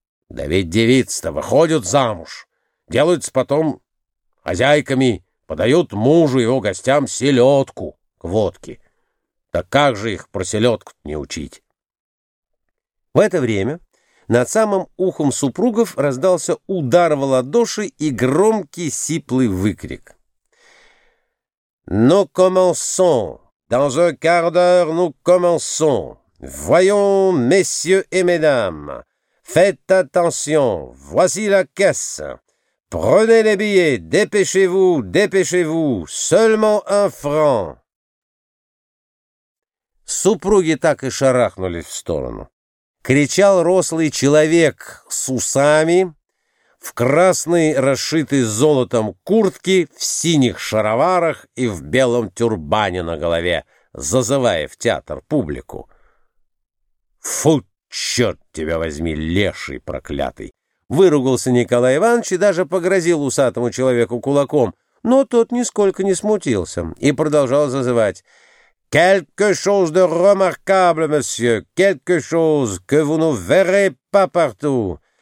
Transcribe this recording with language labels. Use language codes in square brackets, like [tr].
[ru] «Да ведь девицы-то выходят замуж, делаются потом хозяйками, подают мужу и его гостям селедку к водке. Так как же их про селедку не учить?» В это время над самым ухом супругов раздался удар в ладоши и громкий сиплый выкрик: [fr] «Nous commençons! Dans un quart d'heure nous commençons! Voyons, messieurs et mesdames! Faites attention! Voici la caisse! Prenez les billets! Dépêchez-vous! Dépêchez-vous! Seulement un franc!» [ru] Супруги так и шарахнулись в сторону. Кричал рослый человек с усами, в красной, расшитой золотом куртке, в синих шароварах и в белом тюрбане на голове, зазывая в театр публику: «Фу, черт тебя возьми, леший проклятый!» Выругался Николай Иванович и даже погрозил усатому человеку кулаком, но тот нисколько не смутился и продолжал зазывать: [fr] «Quelque chose de remarquable, monsieur, quelque chose que vous ne verrez pas partout.